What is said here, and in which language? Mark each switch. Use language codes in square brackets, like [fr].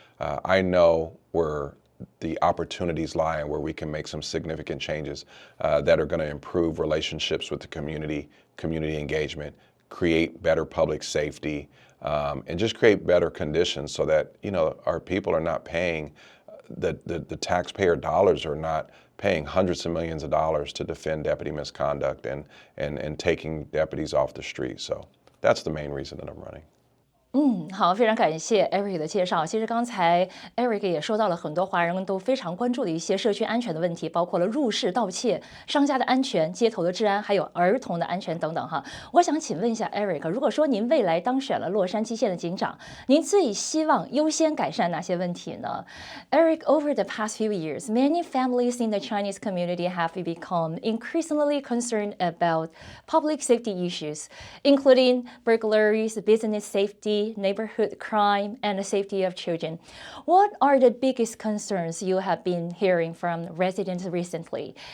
[en] I know where the opportunities lie and where we can make some significant changes that are going to improve relationships with the community engagement, create better public safety, and just create better conditions so that, you know, our people are not paying, the taxpayer dollars are not paying hundreds of millions of dollars to defend deputy misconduct and taking deputies off the street. So that's the main reason that I'm running. [zh] 好，非常感谢 Eric 的介绍。其实刚才 Eric 也说到了很多华人都非常关注的一些社区安全的问题，包括了入室盗窃、商家的安全、街头的治安，还有儿童的安全等等哈。我想请问一下 Eric， 如果说您未来当选了洛杉矶县的警长，您最希望优先改善哪些问题呢？ [en] Eric, over the past few years, many families in the Chinese community have become increasingly concerned about public safety issues, including burglaries, business safety, neighborhood crime, and the safety of children. What are the biggest concerns you have been hearing from residents recently?